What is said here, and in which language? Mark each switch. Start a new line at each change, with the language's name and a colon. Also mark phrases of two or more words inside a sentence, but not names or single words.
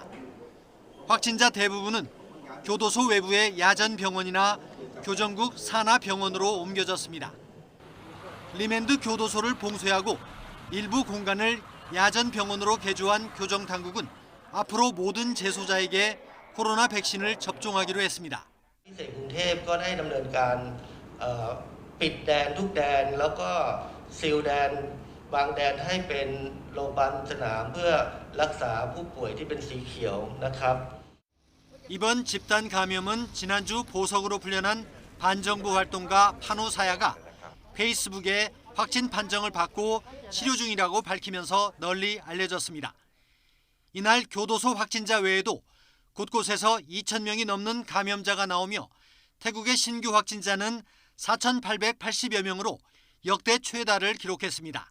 Korean: 확진자 대부분은 교도소 외부의 야전병원이나 교정국 산하병원으로 옮겨졌습니다. 리멘드 교도소를 봉쇄하고 일부 공간을 야전병원으로 개조한 교정당국은 앞으로 모든 재소자에게 코로나 백신을 접종하기로 했습니다.
Thai: กรุงเทพก็ได้ดำเนินการปิดแดนทุกแดนแล้วก็ซีลแดนวางแดนให้เป็นโรงพยาบาลสนามเพื่อรักษาผู้ป่วยที่เป็นสีเขียวนะครับ
Korean: 이번 집단 감염은 지난주 보석으로 풀려난 반정부 활동가 판호사야가 페이스북에 확진 판정을 받고 치료 중이라고 밝히면서 널리 알려졌습니다. 이날 교도소 확진자 외에도 곳곳에서 2,000명이 넘는 감염자가 나오며 태국의 신규 확진자는 4,880여 명으로 역대 최다를 기록했습니다.